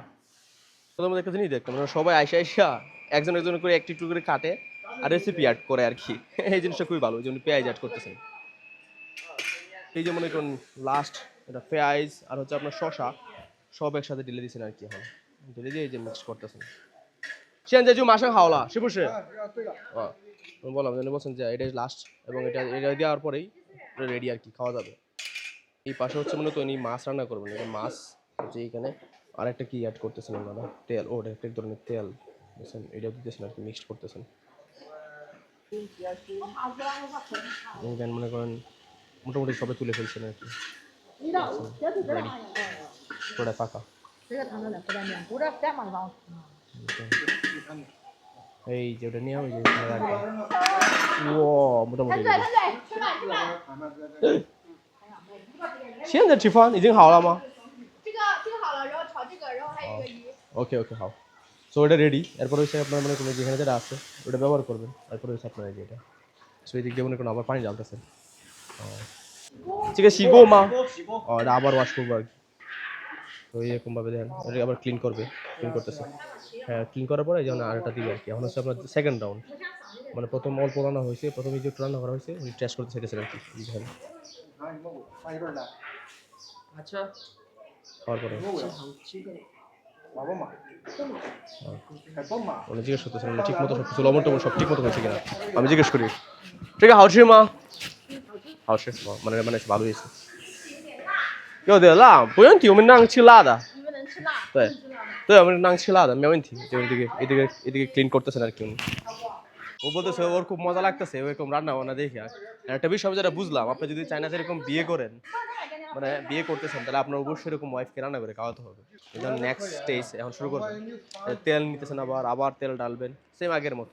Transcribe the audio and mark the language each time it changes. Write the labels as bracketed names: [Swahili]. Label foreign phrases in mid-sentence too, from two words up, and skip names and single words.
[Bangla] তোদের মধ্যে একটা জিনিস দেখতাম মানে সবাই আইসা একজন একজন করে একটু একটু করে কাটে আর রেসিপি অ্যাড করে আর কি। এই জিনিসটা খুবই ভালো, ওই জন্য পেঁয়াজ অ্যাড করতেছেন। এই যে মনে করুন লাস্ট এটা পেঁয়াজ আর হচ্ছে আপনার শসা সব একসাথে ঢেলে দিয়েছেন আর কি। এখন ঢেলে দিয়ে এই যে মিক্স করতেছেন। [Chinese] 现在就马上好了是不是 [Bangla] বললাম যেন বলছেন যে এটা লাস্ট, এবং এটা দেওয়ার পরেই রেডি আর কি, খাওয়া যাবে। এই পাশে হচ্ছে মূলত উনি মাছ রান্না করবেন, এটা মাছ হচ্ছে এইখানে। আর একটা কি অ্যাড করতেছেন ওনারা, তেল, ও এটা এক ধরনের তেল বুঝছেন, এটা দিতেছেন আর কি, মিক্সড করতেছেন। এইখানে মনে করেন মোটামুটি সবাই তুলে ফেলছেন আর কি, রেডি পুরোটা পাকা। এই যে ওটা নিয়ে ওই যে ও মোটামুটি ready [Chinese] 吃饭吃饭。现在吃饭已经好了吗这个好了，然后炒这个，然后还有一个鱼。 [English] okay okay হাও। [Bangla] সো এটা রেডি, এরপর হচ্ছে আপনার মনে করুন যেখানে যেটা আছে ওটা ব্যবহার করবেন, তারপর হচ্ছে আপনার এই যে এটা। সো এই দিক দিয়ে মনে করুন আবার পানি ঢালতেছেন। চিকেন শিখবো মা, ও এটা আবার ওয়াশ করবো আর কি। তো এরকম ভাবে দেখেন এটা আবার ক্লিন করতেছে। হ্যাঁ ক্লিন করার পরে যেমন আরেকটা দিবে আর কি। এখন হচ্ছে আপনার [English] second round, [Bangla] মানে প্রথম অল্প রান্না হয়েছে, প্রথমে যে একটু রান্না করা হয়েছে উনি টেস্ট করতে চাইতেছেন আর কি। দেখেন আচ্ছা খাওয়ার পরে উনি জিজ্ঞেস করতেছেন ঠিক মতো সব কিছু লবণ টবণ সব ঠিক মতো হয়েছে কিনা। আমি জিজ্ঞেস করি ঠিক আছে হাউস মা, হাউস মানে মানে ভালো হয়েছে। [Chinese] 有点辣，不用提，我们能吃辣的。你们能吃辣？对对，我们能吃辣的，没问题。 [Bangla] 就 এদিকে ক্লিন করতেছেন আর কি উনি। ও বলতেছে ওর খুব মজা লাগতেছে এরকম রান্না বান্না দেখে। আর একটা বিষয় যেটা বুঝলাম, আপনি যদি চায়নাতে এরকম বিয়ে করেন, মানে বিয়ে করতেছেন, তাহলে আপনার অবশ্যই এরকম ওয়াইফকে রান্না করে খাওয়াতে হবে। এটা [English] next stage [Bangla] এখন শুরু করবেন। তেল নিতেছেন, আবার তেল ডালবেন সেম আগের মতো।